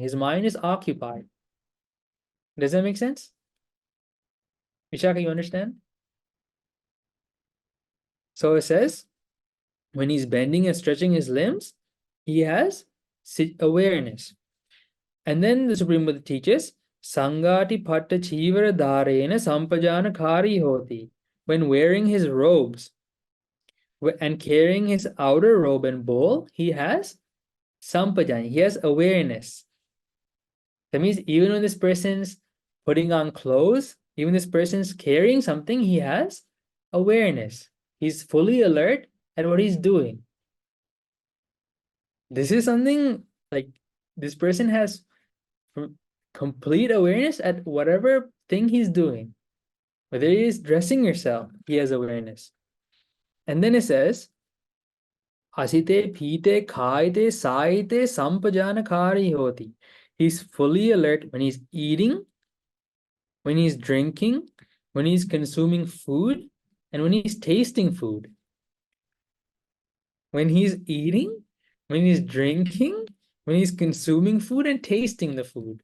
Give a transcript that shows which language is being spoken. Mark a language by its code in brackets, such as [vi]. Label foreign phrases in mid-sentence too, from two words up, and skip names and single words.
[en] His mind is occupied. Does that make sense? Vishaka, you understand? So it says, when he's bending and stretching his limbs, he has awareness. And then the Supreme Buddha teaches, [pi] Satipaṭṭhāna sampajanakari hoti. [en] When wearing his robes and carrying his outer robe and bowl, he has sampajanya, he has awareness. That means even when this person's putting on clothes, even this person's carrying something, he has awareness. He's fully alert at what he's doing. This is something like this person has complete awareness at whatever thing he's doing. Whether he is dressing yourself, he has awareness. And then it says, 𝗙𝗵𝗃𝗀 𝗏𝗨𝗃 [pi] sampajanakari hoti. [en] He's fully alert when he's eating, when he's drinking, when he's consuming food, and when he's tasting food. When he's eating, when he's drinking, when he's consuming food and tasting the food.